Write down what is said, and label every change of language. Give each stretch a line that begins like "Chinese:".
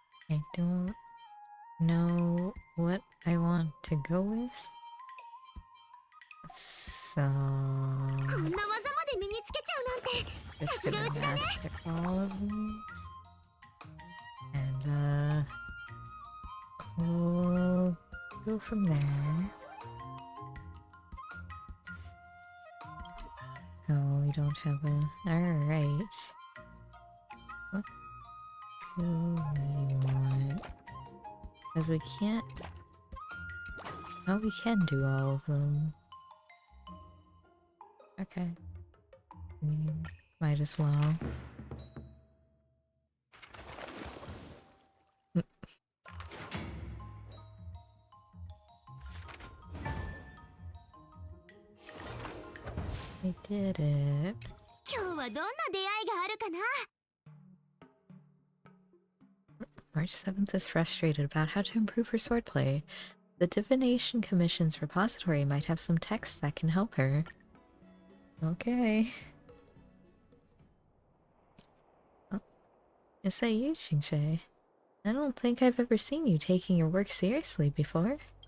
English: I don't know what I want to go with. So
Japanese: こんな技まで身につけちゃうなんて、うちだね。
English: master all of these. And we'll go from there. Oh, we don't have a... Alright. What do we want? Because we can't... Oh, we can do all of them. Okay. I mean, might as well. I did it.
Japanese: 今日はどんな出会いがあるかな。
English: March 7th is frustrated about how to improve her swordplay. The Divination Commission's repository might have some texts that can help her. Okay. Oh. Is that you, Xingxue? I don't think I've ever seen you taking your work seriously before.